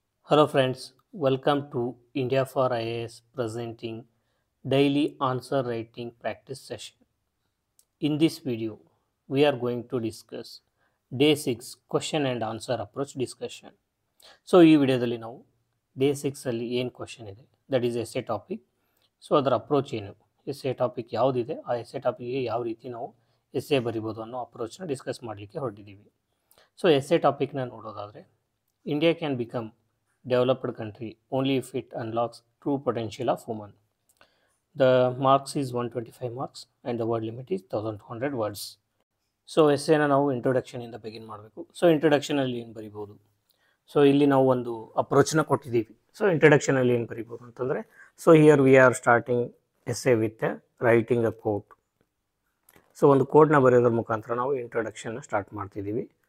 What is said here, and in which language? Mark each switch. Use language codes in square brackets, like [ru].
[en] Hello friends, welcome to India for IAS presenting daily answer writing practice session. In this video, we are going to discuss day 6 question and answer approach discussion. [kn] So ಈ ವಿಡಿಯೋದಲ್ಲಿ ನಾವು day 6ಅಲ್ಲಿ ಏನು question ಇದೆ [en] That is essay topic. [kn] So ಅದರ approach ಏನು, essay topic ಯಾವುದಿದೆ, ಆ essay ಟಾಪಿಕ್ಗೆ ಯಾವ ರೀತಿ ನಾವು ಎಸ್ಸೆ ಬರಿಬೋದು ಅನ್ನೋ ಅಪ್ರೋಚ್ನ ಡಿಸ್ಕಸ್ ಮಾಡಲಿಕ್ಕೆ ಹೊರಟಿದ್ದೀವಿ. ಸೊ ಎಸ್ಸೆ ಟಾಪಿಕ್ನ ನೋಡೋದಾದರೆ, [en] India can become developed country only if it unlocks true potential of women. The marks is 125 marks and the word limit is 1200 words. [kn] So ಎಸ್ಸೆನ ನಾವು ಇಂಟ್ರೊಡಕ್ಷನಿಂದ ಬಿಗಿನ್ ಮಾಡಬೇಕು. ಸೊ ಇಂಟ್ರೊಡಕ್ಷನಲ್ಲಿ ಏನು ಬರಿಬೋದು, ಸೊ ಇಲ್ಲಿ ನಾವು ಒಂದು ಅಪ್ರೋಚ್ನ ಕೊಟ್ಟಿದ್ದೀವಿ. ಸೊ ಇಂಟ್ರೊಡಕ್ಷನಲ್ಲಿ ಏನು ಬರಿಬೋದು ಅಂತಂದರೆ, [en] So here we are starting essay with writing a quote. [kn] So ಒಂದು ಕೋಟ್ನ ಬರೆಯೋದ್ರ ಮುಖಾಂತರ ನಾವು ಇಂಟ್ರೊಡಕ್ಷನ್ನ ಸ್ಟಾರ್ಟ್ ಮಾಡ್ತಿದ್ದೀವಿ.